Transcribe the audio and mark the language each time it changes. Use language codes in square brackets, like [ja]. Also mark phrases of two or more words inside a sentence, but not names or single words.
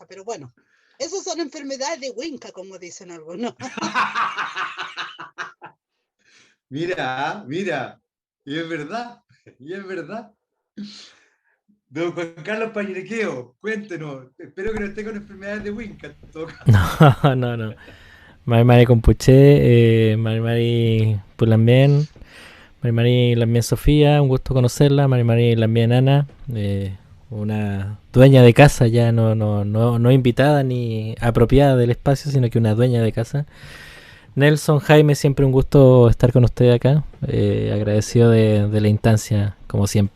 [es] Pero bueno, esas son enfermedades de Winca, como dicen algunos. Mira, y es verdad, y es verdad. Don Juan Carlos Pañerequeo, cuéntenos. Espero que no esté con enfermedades de Winca. No, no, no. [arn] Mari Mari Compuché, Mari Mari Pulamien, Mari Mari Lamien Sofía, [es] un gusto conocerla. [arn] Mari Mari Lamien Ana, [es] una dueña de casa, ya no invitada ni apropiada del espacio, sino que una dueña de casa. Nelson, Jaime, siempre un gusto estar con ustedes acá. Agradecido de la instancia, como siempre.